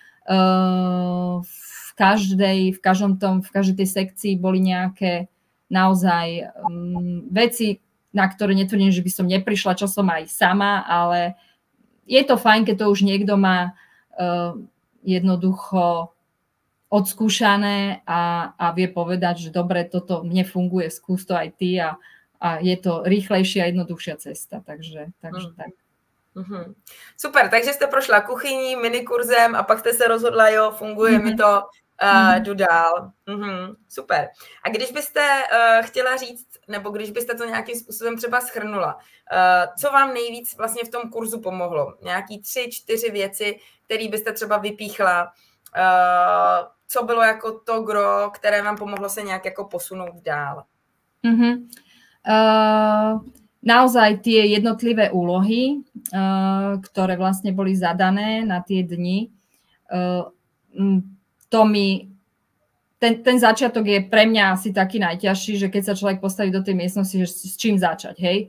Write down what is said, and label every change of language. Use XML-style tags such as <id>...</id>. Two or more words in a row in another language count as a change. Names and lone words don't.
<sk>v každej tej sekcii boli nejaké naozaj veci, na ktoré netvrdím, že by som neprišla, čo som aj sama, ale je to fajn, keď to už niekto má jednoducho odskúšané a vie povedať, že dobre, toto mne funguje, skús to aj ty a je to rýchlejšia a jednoduchšia cesta. Takže tak.</sk> <cs>Super, takže jste prošla kuchyní, minikurzem a pak jste se rozhodla, jo, funguje mi to, jdu dál. Super. A když byste chtěla říct, nebo když byste to nějakým způsobem třeba shrnula, co vám nejvíc vlastně v tom kurzu pomohlo? Nějaký 3-4 věci, které byste třeba vypíchla, co bylo jako to gro, které vám pomohlo se nějak jako posunout dál?</cs> <sk>Naozaj tie jednotlivé úlohy, ktoré vlastne boli zadané na tie dni, to mi, ten začiatok je pre mňa asi taký najťažší, že keď sa človek postaví do tej miestnosti, že s čím začať, hej?</sk>